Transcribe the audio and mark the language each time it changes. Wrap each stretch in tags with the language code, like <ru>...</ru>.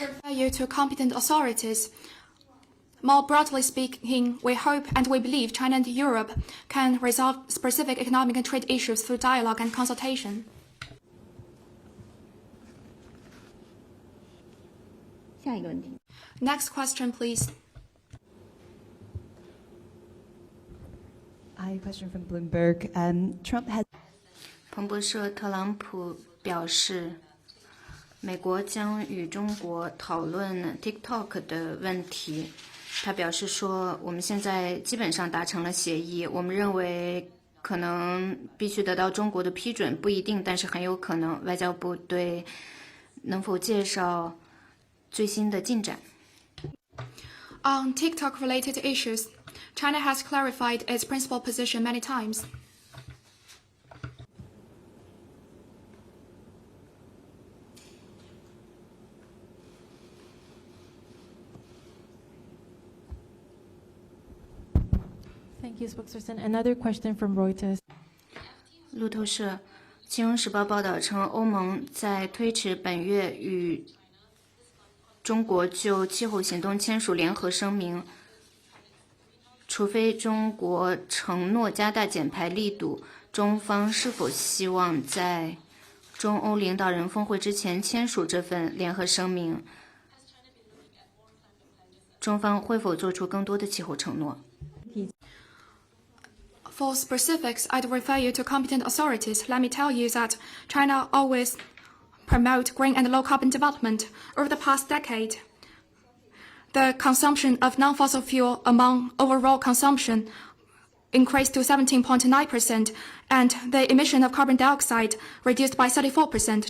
<en>refer you to competent authorities. More broadly speaking, we hope and we believe China and Europe can resolve specific economic and trade issues through dialogue and consultation.</en> <zh>下一个问题。</zh> <en>Next question, please. I have a question from Bloomberg. Trump has</en> <zh>彭博社特朗普表示，美国将与中国讨论 TikTok 的问题。他表示说，我们现在基本上达成了协议，我们认为可能必须得到中国的批准，不一定，但是很有可能。外交部对能否介绍最新的进展？</zh> <en>On TikTok-related issues, China has clarified its principal position many times. Thank you, spokesperson. Another question from Reuters.</en> <zh>路透社《金融时报》报道称，欧盟在推迟本月与中国就气候行动签署联合声明，除非中国承诺加大减排力度，中方是否希望在中欧领导人峰会之前签署这份联合声明？中方会否做出更多的气候承诺？</zh> <en>For specifics, I'd refer you to competent authorities. Let me tell you that China always promote green and low-carbon development. Over the past decade, the consumption of non-fossil fuel among overall consumption increased to 17.9%, and the emission of carbon dioxide reduced by 34%.</en>